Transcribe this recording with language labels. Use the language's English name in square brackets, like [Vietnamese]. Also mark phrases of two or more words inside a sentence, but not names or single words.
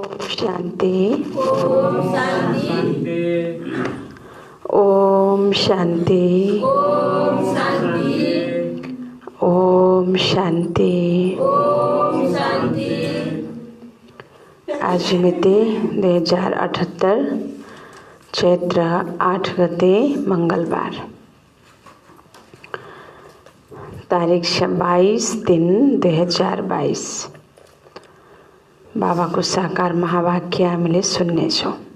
[Nepali] शांति। ओम शांति। ओम शांति। ओम शांति। ओम शांति। ओम शांति। आज मिति 2078 चैत्र 8 गते मंगलबार, तारिक 22/3/2022। बाबाको साकार महावाक्य हामीले सुन्नेछौँ।